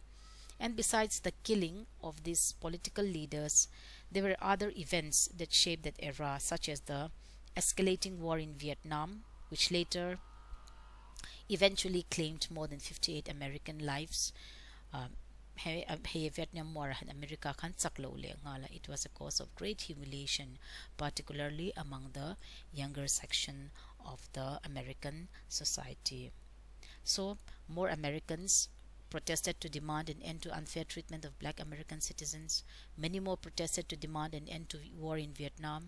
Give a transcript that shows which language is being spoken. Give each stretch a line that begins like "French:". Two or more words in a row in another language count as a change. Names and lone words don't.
English: And besides the killing of these political leaders, there were other events that shaped that era, such as the escalating war in Vietnam, which later eventually claimed more than 58 American lives.
Mizo: Vietnam War in America kan saklo le ngala.
English: It was a cause of great humiliation, particularly among the younger section of the American society. So more Americans protested to demand an end to unfair treatment of black American citizens. Many more protested to demand an end to war in Vietnam.